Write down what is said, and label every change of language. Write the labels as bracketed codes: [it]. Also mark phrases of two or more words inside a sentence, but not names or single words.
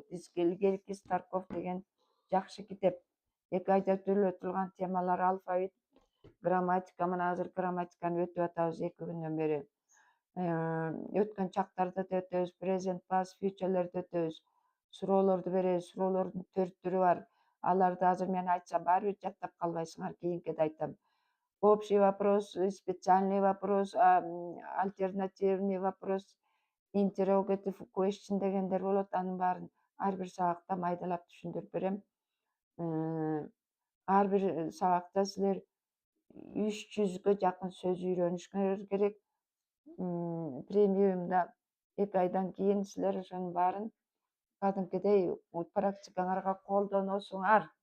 [ky] Илгерки Старков деген жакшы китеп. 2 айда өтүлгөн темалар алфавит, грамматика. Мына азыр грамматиканы өтүп атабыз 2 күндөн бери. Өткөн чактарды да өтөбүз, [en] present past, [ky] future'лерди өтөбүз. Суроолорду беребиз. Суроолордун 4 түрү бар. Аларды азыр мен айтсам баары бир жаттап калбайсыңар, кийинкиде айтам. [ru] Общий вопрос, специальный вопрос, альтернативный вопрос, [en] interrogative question [ky] дегендер болот. Анын баарын ар бир сабакта майдалап түшүндүрүп берем. Ар бир сабакта силер 300гө жакын сөз үйрөнүшүңөр керек. Премиумда 2 айдан кийин силер ошонун баарын кадимкидей практикаңарга колдоносуңар.